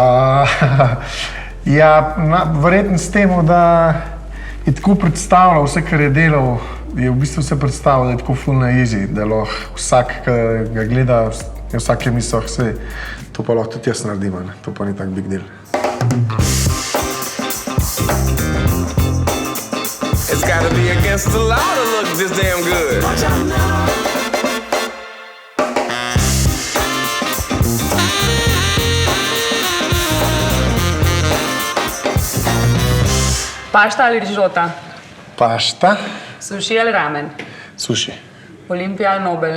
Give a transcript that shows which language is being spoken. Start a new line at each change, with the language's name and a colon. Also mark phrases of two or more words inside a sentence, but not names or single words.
Slovenian: Ja, verjetno s tem, da je tako predstavljal vse, kar je delal, je v bistvu vse predstavljal, da je tako ful na easy, da lahko vsak, ki ga gleda, je vsak je mislil, vse, to pa lahko tudi jaz naredim, ne? To pa ni tak
English: big deal. It's gotta be against the law to look this damn good.
Slovenian: Pašta ali rižota? Pašta, Suši ali ramen? suši. Olimpija ali Nobel?